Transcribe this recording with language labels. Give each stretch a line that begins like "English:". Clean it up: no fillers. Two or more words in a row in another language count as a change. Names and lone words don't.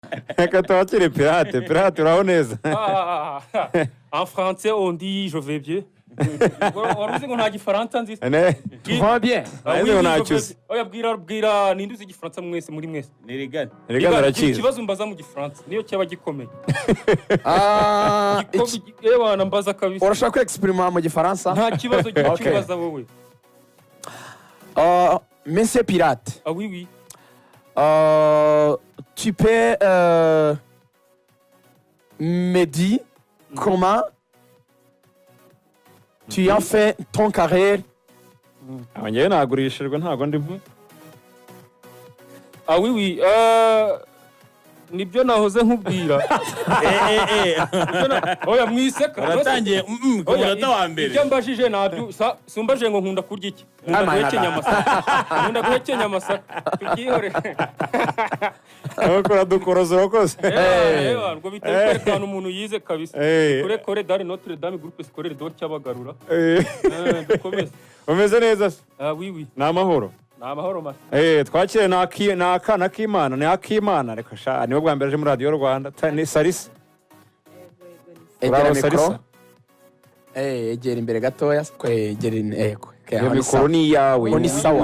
Kinyarwanda: Reka tubakire Pirate. Pirate uraho neza?
French: En français on dit je vais bien.
Kinyarwanda: Waruzi ngo nta gifaransa nzi.
French: Tu vas bien?
Kinyarwanda: Oya bwira ninde uzi igifaransa mwese muri mwese. Ni Regan. Regan arakizi. Ikibazo mbaza mu gifaransa niyo cyaba gikomeye. Ewana mbaza kabisa. Urashaka kwexprimer mu gifaransa? Nta kibazo kibaza wowe. Monsieur Pirate.
French: Ah oui oui. Tu peux me dire comment tu as fait ton carrière?
Kinyarwanda: Njyewe nagurishijwe ntago ndi
French: Ah oui oui.
Kinyarwanda: Nibyo nahoze nkubwira. Oya mwiseka. Uratangiye ku munota wa mbere. Ibyo mbajije nabyo sumbaje ngo nkunda kurya iki. Nkunda guhekenya amasaka. Tukihore. Abakora dukoroza urakoze. Ngo biterekana umuntu yize kabisa. Kore
French: dans Notre Dame groupe scolaire de Cyabagarura.
Kinyarwanda: Dukomeze. Umeze neza se?
French: Ah oui oui.
Kinyarwanda: Namahoro. Namahoro masa. Twakire nakana k'Imana, ni ak'Imana reka sha niwe bwa mbere aje muri Radio Rwanda. Ni Sarisa. Egera mikoro. Egera imbere gatoya kwegera ego. Iyo mikoro ni yawe. Ni sawa.